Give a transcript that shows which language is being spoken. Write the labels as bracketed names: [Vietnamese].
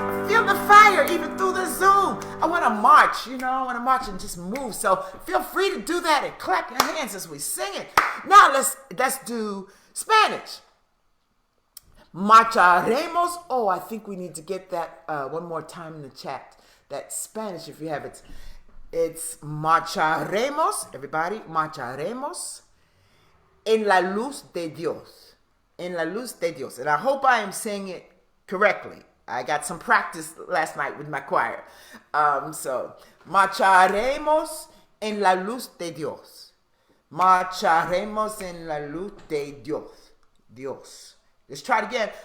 [English] Feel the fire even through the Zoom. I want to march, I want to march and just move. So feel free to do that and clap your hands as we sing it. Now let's do Spanish. Marcharemos. Oh, I think we need to get that one more time in the chat. That Spanish, if you have it. It's marcharemos. [Spanish] Everybody, marcharemos en la luz de Dios. En la luz de Dios. [English] And I hope I am saying it correctly. I got some practice last night with my choir. [Spanish] So, marcharemos en la luz de Dios. Marcharemos en la luz de Dios. Dios. [English] Let's try it again.